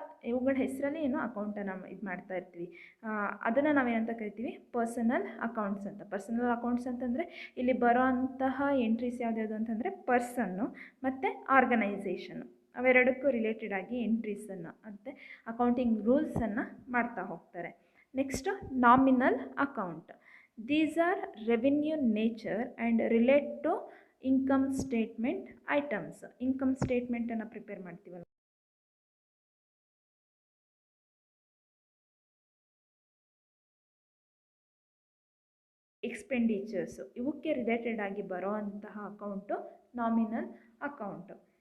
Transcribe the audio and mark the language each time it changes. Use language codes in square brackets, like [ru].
[kn] ಇವುಗಳ ಹೆಸರಲ್ಲಿ ಏನು ಅಕೌಂಟನ್ನು ಇದು ಮಾಡ್ತಾ ಇರ್ತೀವಿ. ಅದನ್ನು ನಾವೇನಂತ ಕರಿತೀವಿ, ಪರ್ಸನಲ್ ಅಕೌಂಟ್ಸ್ ಅಂತ. ಪರ್ಸನಲ್ ಅಕೌಂಟ್ಸ್ ಅಂತಂದರೆ ಇಲ್ಲಿ ಬರೋ ಅಂತಹ ಎಂಟ್ರೀಸ್ ಯಾವ್ದ್ಯಾವುದು ಅಂತಂದರೆ ಪರ್ಸನ್ನು ಮತ್ತು ಆರ್ಗನೈಸೇಷನ್ನು, ಅವೆರಡಕ್ಕೂ ರಿಲೇಟೆಡ್ ಆಗಿ ಎಂಟ್ರೀಸನ್ನು ಮತ್ತು ಅಕೌಂಟಿಂಗ್ ರೂಲ್ಸನ್ನು ಮಾಡ್ತಾ ಹೋಗ್ತಾರೆ. Next nominal account. [en] These are revenue nature and relate to income statement items. [kn] Income ಸ್ಟೇಟ್ಮೆಂಟನ್ನು ಪ್ರಿಪೇರ್ ಮಾಡ್ತೀವಲ್ಲ, ಎಕ್ಸ್ಪೆಂಡಿಚರ್ಸು, ಇವಕ್ಕೆ ರಿಲೇಟೆಡ್ ಆಗಿ ಬರೋ ಅಂತಹ ಅಕೌಂಟು ನಾಮಿನಲ್ ಅಕೌಂಟು.